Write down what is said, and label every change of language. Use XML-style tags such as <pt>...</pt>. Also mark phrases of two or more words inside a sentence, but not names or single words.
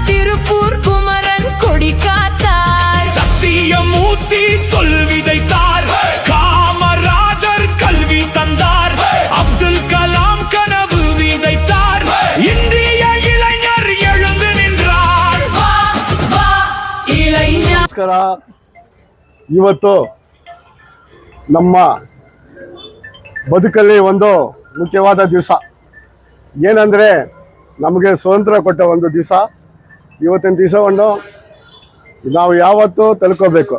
<ta>திருப்பூர் குமரன் கொடி காத்தார். சத்தியமூர்த்தி சொல் விதைத்தார். காமராஜர் கல்வி தந்தார். அப்துல் கலாம் கனவு விதைத்தார். இந்திய இளைஞர் எழுந்து நின்றார். வா வா இளைஞர்.</ta> <kn>ನಮಸ್ಕಾರ. ಇವತ್ತು ನಮ್ಮ ಬದುಕಲ್ಲಿ ಒಂದು ಮುಖ್ಯವಾದ ದಿವಸ ಏನಂದರೆ ನಮಗೆ ಸ್ವಾತಂತ್ರ್ಯ ಕೊಟ್ಟ ಒಂದು ದಿವಸ. ಇವತ್ತಿನ ದಿವಸವನ್ನು ನಾವು ಯಾವತ್ತೂ ತಿಳ್ಕೋಬೇಕು.</kn>